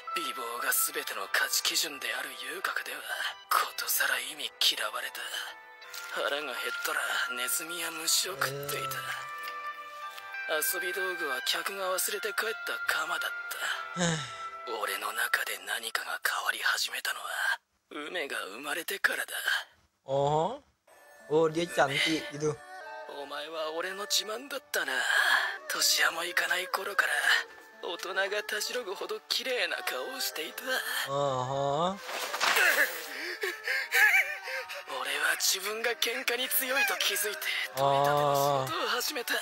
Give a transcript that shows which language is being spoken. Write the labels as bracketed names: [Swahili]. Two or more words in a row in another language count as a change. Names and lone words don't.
[Japanese] 美貌が全ての価値基準である遊郭ではことさら意味嫌われた。腹が減ったらネズミや虫を食っていた。遊び道具は客が忘れて帰った鎌だった。俺の中で何かが変わり始めたのは梅が生まれてからだ。 [Indonesian] Oh, dia cantik gitu. [Japanese] お前は俺の自慢だったな。年はもいかない頃から大人がたじろぐほど綺麗な顔をしていた。俺は自分が喧嘩に強いと気づいて取り立ての仕事を始めた。